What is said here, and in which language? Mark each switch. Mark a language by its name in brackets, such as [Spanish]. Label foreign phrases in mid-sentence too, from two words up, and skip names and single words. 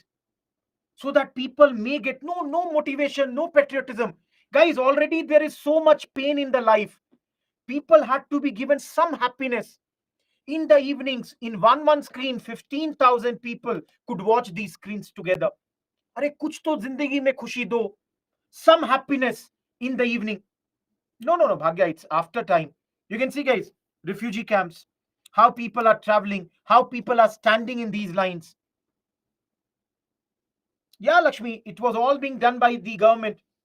[English] So that people may get no motivation, no patriotism. Guys, already there is so much pain in the life. People had to be given some happiness. In the evenings, in one screen, 15,000 people could watch these screens together. [Hindi] अरे कुछ तो जिंदगी में खुशी दो. [English] Some happiness in the evening. No, Bhagya, it's after time. You can see, guys, refugee camps, how people are traveling, how people are standing in these lines. Yeah, Lakshmi, it was all being done by the government.